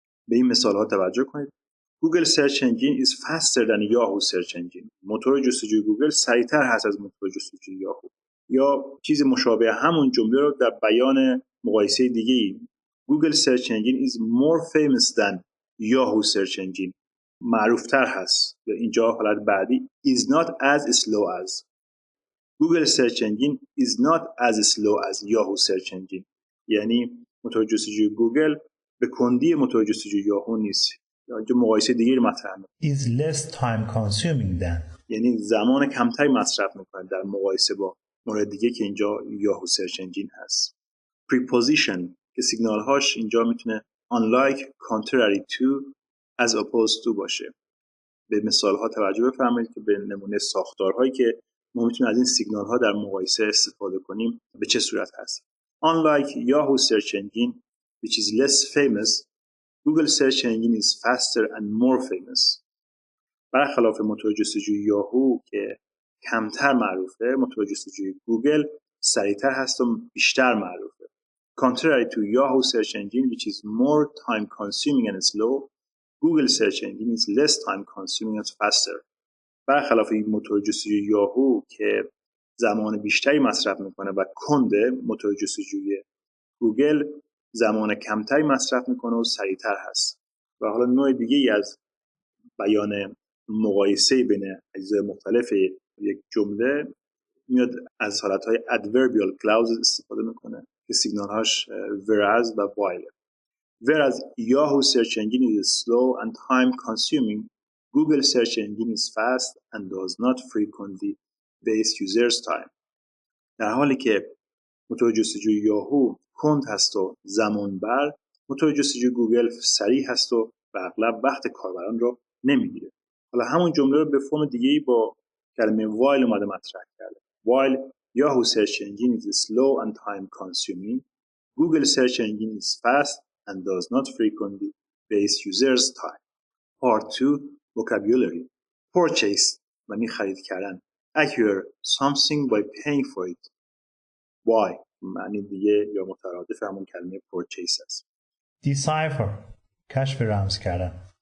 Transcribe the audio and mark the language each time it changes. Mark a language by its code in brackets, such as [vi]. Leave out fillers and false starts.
[fa] به این مثال ها توجه کنید. [en] Google Search Engine is faster than Yahoo Search Engine. [fa] موتور جستجوی گوگل سریعتر هست از موتور جستجوی یاهو. یا چیز مشابه همون جمله رو در بیان مقایسه دیگه ای [en] Google Search Engine is more famous than Yahoo Search Engine. [fa] معروفتر هست. اینجا حالت بعدی [en] is not as slow as Google Search Engine is not as slow as Yahoo Search Engine. [fa] یعنی موتور جستجوی گوگل به کندی موتور جستجوی یاهو نیست. اینجا مقایسه دیگه مطرح می‌کنه. [en] Is less time consuming than. [fa] یعنی زمان کمتری مصرف می‌کنه در مقایسه با مورد دیگه که اینجا یاهو سرچ انجین هست. [en] Preposition [fa] که سیگنال هاش اینجا میتونه [en] unlike, contrary to, as opposed to [fa] باشه. به مثال ها توجه بفرمایید که به نمونه ساختارهایی که ما میتونیم از این سیگنال ها در مقایسه استفاده کنیم به چه صورت هست. [en] Unlike Yahoo search engine which is less famous, Google search engine is faster and more famous. [fa] برخلاف موتور جستجوی یاهو که کمتر معروفه، موتور جستجوی گوگل سریعتر هست و بیشتر معروفه. [en] Contrary to Yahoo search engine which is more time consuming and slow, Google search engine is less time consuming and faster. [fa] برخلاف این موتور جستجوی یاهو که زمان بیشتری مصرف میکنه و کنده، موتور جستجوی گوگل زمان کمتری مصرف میکنه و سریعتر هست. و حالا نوع دیگه ای از بیان مقایسه بین اجزای مختلف یک جمله میاد از حالتهای adverbial clauses استفاده میکنه که سیگنال هاش whereas و while. [en] Whereas Yahoo search engine is slow and time consuming, Google search engine is fast and does not frequently waste users time. [fa] در حالی که موتور جستجوی یاهو کند هست و زمان بر، موتور جستجوی گوگل سریع هست و به اغلب وقت کاربران رو نمیگیره. حالا همون جمله رو به فرم دیگه‌ای با کلمه while اومده مطرح کرده. [en] While Yahoo search engine is slow and time consuming, Google search engine is fast and does not frequently waste users time. Part 2 vocabulary. [fa] Purchase معنی خرید کردن. [en] Acquire something by paying for it. [fa] Why معنی دیگه یا مترادف همون کلمه purchase است. Decipher کشف رمز کردن.